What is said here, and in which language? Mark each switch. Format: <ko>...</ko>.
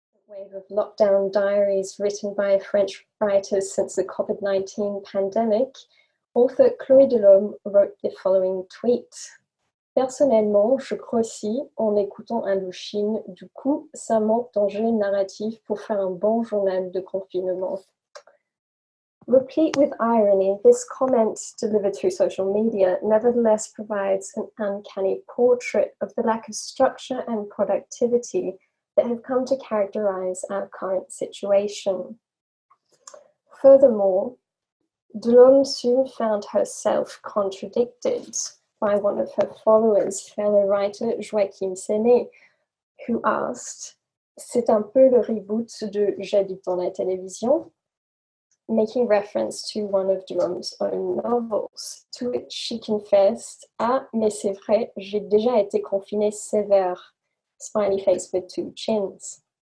<en>wave of lockdown diaries written by French writers since the COVID-19 pandemic, author Chloé Delaume wrote the following tweet.</en> <fr>Personnellement, je grossis en écoutant Indochine, du coup, ça manque d'enjeux narratifs pour faire un bon journal de confinement.</fr> <en>Replete with irony, this comment, delivered through social media, nevertheless provides an uncanny portrait of the lack of structure and productivity that have come to characterize our current situation. Furthermore, Delaume soon found herself contradicted by one of her followers, fellow writer Joachim Séné, who asked,</en> <fr>c'est un peu le reboot de J'habite dans la télévision,</fr> <en>making reference to one of Delaume's own novels, to which she confessed,</en> <fr>ah, mais c'est vrai, j'ai déjà été confinée sévère,</fr> <en>smiley face with two chins.</en>